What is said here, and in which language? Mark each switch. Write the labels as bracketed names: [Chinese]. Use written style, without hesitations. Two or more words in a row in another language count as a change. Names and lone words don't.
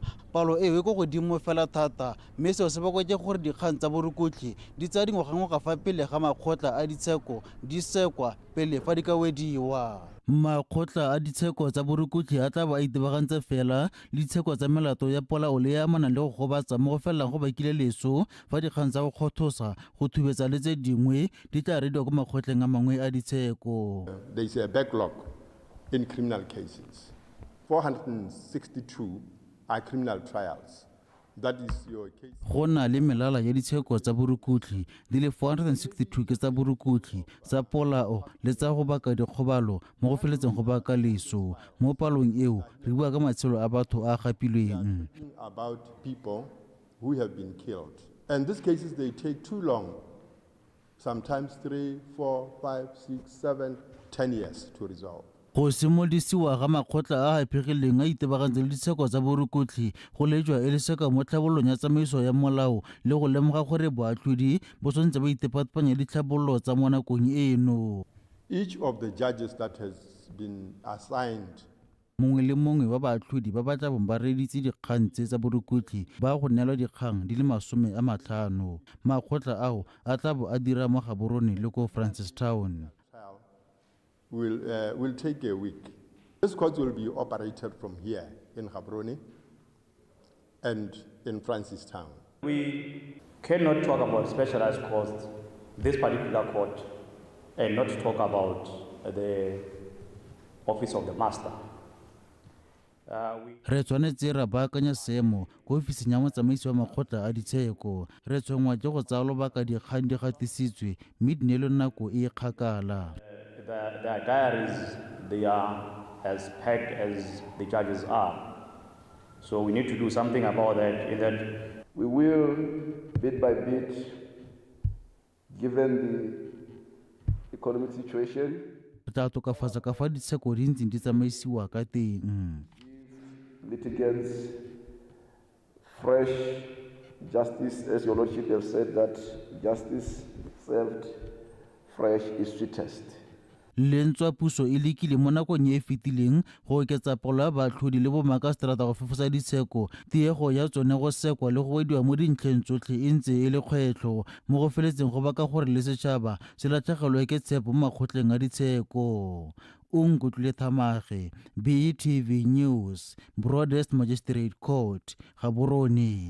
[Tswana] Palo eo e go godimo fela thata mme seo se bakwa ke gore dikgang tsa borukutli di tsaya dingwaga ka fa pele ga makgotla a ditsheko di sekwa pele fa di ka wediwa. Makgotla a ditsheko tsa borukutli a tla ba itebagantse fela le ditsheko tsa melato ya polao le ya amanang le go gobatsa mo go felelang go bakile leso fa dikgang tsa go kgothosa go thubetsa le tse dingwe di tla rediwa ko makgotleng a mangwe a ditsheko. [English] There is a backlog in criminal cases. 462 are criminal trials. That is your case. [Tswana] Go na le melala ya ditsheko tsa borukutli di le 462 ke tsa borukutli tsa polao le tsa go baka dikgobalo mo go feletseng go baka leso mo palong eo re bua ka matshelo a batho a gapilweng. [English] About people who have been killed. And these cases, they take too long. Sometimes 3, 4, 5, 6, 7, 10 years to resolve. [Tswana] Go simolisiwa ga makgotla a phegileng a itebagantse le ditsheko tsa borukutli go lejwa e le seka mo tlhabololong ya tsamaiso ya molao le go lemoga gore boatlhodi bo tshwanetse ba itepatpanya ditlhabololo tsa mo nakong eno. [English] Each of the judges that has been assigned [Tswana] mongwe le mongwe wa baatlhodi ba batla bong ba reditse dikgang tse tsa borukutli ba go neelwa dikgang di le 50. Makgotla ao a tla bo a dira mo Gaborone le ko Francistown. [English] will take a week. This court will be operated from here in Gaborone and in Francistown. We cannot talk about specialized courts, this particular court, and not talk about the office of the master. [Tswana] Re tshwanetse ra baakanya seemo ko ofising ya motsamaisi wa makgotla a ditsheko re tshwenngwa ke go tsaya lobaka dikgang di gatisitswe mme di neelwe nako e kgakala. [English] Their diaries, they are as packed as the judges are. So we need to do something about that. In that we will, bit by bit, given the economic situation, [Tswana] tla tokafatsa ka fa ditsheko di ntseng di tsamaisiwa ka teng. [English] Litigants fresh justice, as your lordship have said, that justice served fresh is sweetest. [Tswana] lentswa puso e lekile mo nakong e fetileng go oketsa palo ya baatlhodi le bomakaseterata go fefosa ditsheko tiego ya tsone go sekwa le go ediwa mo dintlheng tsotlhe e ntse e le kgwetlho mo go feletseng go baka gore le setšhaba se latlhegelwe ke tshepo mo makgotleng a ditsheko o nkutlwile Thamaga, BTV News, Broadest Magistrate Court, Gaborone.